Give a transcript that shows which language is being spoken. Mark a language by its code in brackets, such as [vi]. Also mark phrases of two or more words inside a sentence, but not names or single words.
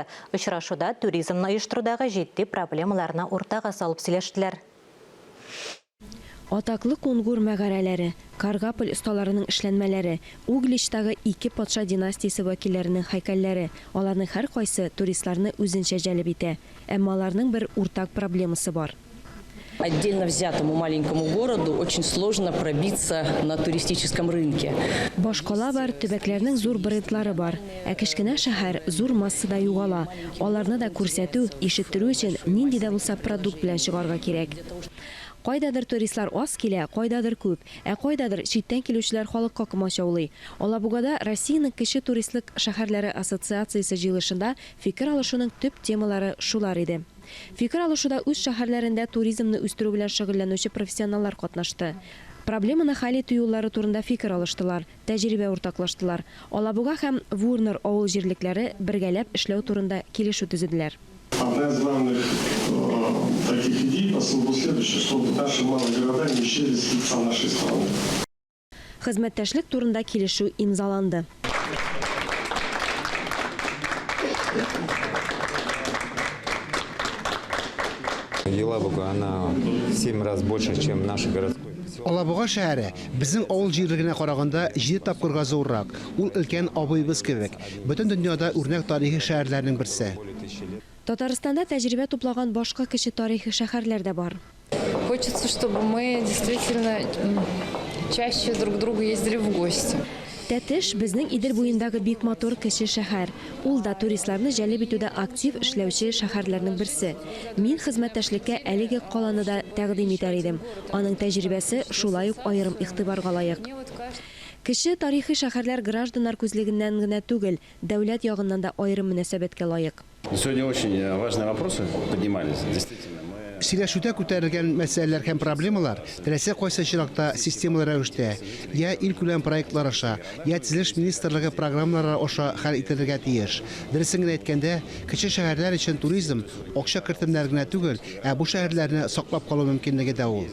[tt] Очрашуда туризмны оештырудагы җитди проблемаларны уртага салып сөйләштеләр. Атаклы Кунгур мәгарәләре, Каргополь осталарының эшләнмәләре, Угличтагы 2 патша династиясе вәкилләренең һәйкәлләре, аларның һәр кайсы туристларны үзенчә җәлеп итә. Әмма аларның бер уртак проблемасы бар. [ru] Отдельно взятому маленькому городу очень сложно пробиться на туристическом рынке. [tt] Башкала бар, төбәкләрнең зур брендлары бар. Ә кечкенә шәһәр зур массада югала. Аларны да күрсәтү, ишеттерү өчен нинди дә булса продукт белән чыгарга кирәк. Кайдадыр туристлар аз килә, кайдадыр күп, ә кайдадыр читтән килүчеләр халыкка комачаулый. Алабугада Россиянең кече туристлык шәһәрләре ассоциациясе җыелышында фикер алышуның төп темалары шулар иде. Фикер алышуда үз шәһәрләрендә туризмны үстерү белән шөгыльләнүче профессионаллар катнашты. Проблеманы хәл итү юллары турында фикер алыштылар, тәҗрибә уртаклаштылар. Алабуга һәм Вурнер авыл җирлекләре бергәләп эшләү турында килешү төзеделәр. [ru] Одна из главных таких идей был следующий, чтобы наши малые города не исчезли с лица нашей страны. [tt] Хезмәттәшлек турында килешү имзаланды. [ru] Елабуга, она в 7 раз больше, чем наши городской. [tt] Алабуга шәһәре безнең авыл җирлегенә караганда 7 тапкырга зуррак. Ул өлкән абыйбыз кебек. Бөтен дөньяда үрнәк тарихи шәһәрләрнең берсе. Татарстанда тәҗрибә туплаган башка кече тарихи шәһәрләр дә бар. [ru] Хочется, чтобы мы действительно чаще друг к другу ездили в гости. [tt] Тәтеш безнең Идел буендагы бик матур кече шәһәр. Ул да туристларны җәлеп итүдә актив эшләүче шәһәрләрнең берсе. Мин хезмәттәшлеккә әлеге каланы да тәкъдим итәр идем. Аның тәҗрибәсе шулай ук аерым игътибарга лаек. Кече тарихи шәһәрләр гражданнар күзлегеннән генә түгел, дәүләт ягыннан да аерым мөнәсәбәткә лаек. [ru] Сегодня очень важные вопросы поднимались. Действительно, [tt] Сөйләшүдә күтәрелгән мәсьәләләр һәм проблемалар теләсә кайсы чиракта системалы рәвештә, я ил күләм проектлар аша, я төзелеш министрлыгы программалары аша хәл ителергә тиеш. Дөресен генә әйткәндә, кече шәһәрләр өчен туризм акча кертемнәре генә түгел, ә бу шәһәрләрне саклап калу мөмкинлеге дә ул.